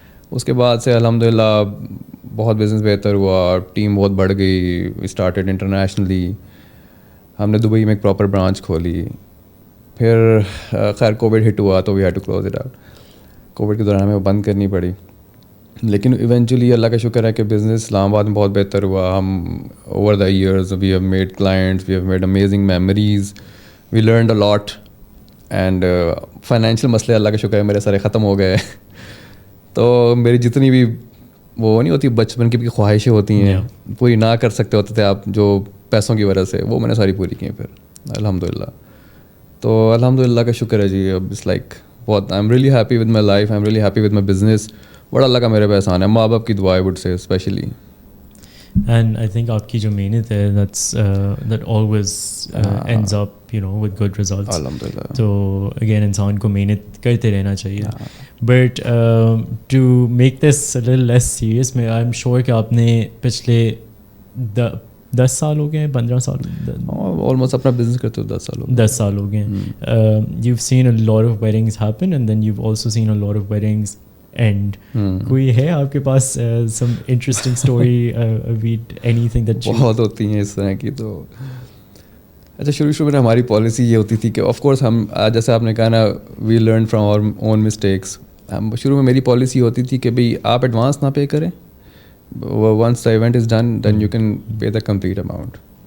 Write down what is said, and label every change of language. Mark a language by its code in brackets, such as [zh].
[ur] اس کے بعد سے الحمد للہ بہت بزنس بہتر ہوا, ٹیم بہت بڑھ گئی. [en] We started internationally. [ur] ہم نے دبئی میں ایک پراپر برانچ کھولی. پھر خیر کووڈ ہٹ ہوا تو [en] We had to close it out. [ur] Covid کے دوران ہمیں بند کرنی پڑی. لیکن ایونچولی اللہ کا شکر ہے کہ بزنس اسلام آباد میں بہت بہتر ہوا. [en] ہم over the years we have made clients, we have made amazing memories, we learned a lot. [ur] And financial مسئلے اللہ کا شکر ہے میرے سارے ختم ہو گئے. تو میری جتنی بھی وہ نہیں ہوتی بچپن کی بھی خواہشیں ہوتی ہیں پوری نہ کر سکتے ہوتے تھے آپ جو پیسوں کی وجہ سے, وہ میں نے ساری پوری کی ہیں پھر الحمد للہ. تو الحمد للہ کا شکر ہے جی. [en] اب it's like بہت I am really happy with my life, I am really happy with my business. [ur] بڑا اللہ کا میرے پہ احسان ہے, ماں باپ کی دعا would say especially. [en] And I think [ur] آپ کی جو محنت ہے [en] that always ends up with good results. [ur] الحمدللہ. تو again انسان کو محنت کرتے رہنا چاہیے. [en] But to make this a little less serious, I'm sure [ur] کہ آپ نے پچھلے 10 سال ہو گئے, 15 سال, آلموسٹ اپنا بزنس کرتے ہوئے 10 سال ہو گئے. [en] You've seen a lot of weddings happen and then you've also seen a lot of weddings end. [ur] کوئی ہے آپ کے پاس [en] some interesting story, anything that you... [ur] بہت ہوتی ہیں اس طرح کی. تو اچھا شروع میں ہماری پالیسی یہ ہوتی تھی کہ آف کورس ہم جیسے آپ نے کہا نا [en] We learn from our own mistakes. [ur] شروع میں میری پالیسی ہوتی تھی کہ بھائی آپ ایڈوانس نہ پے کریں, [en] Once the event is done then you can pay the complete amount.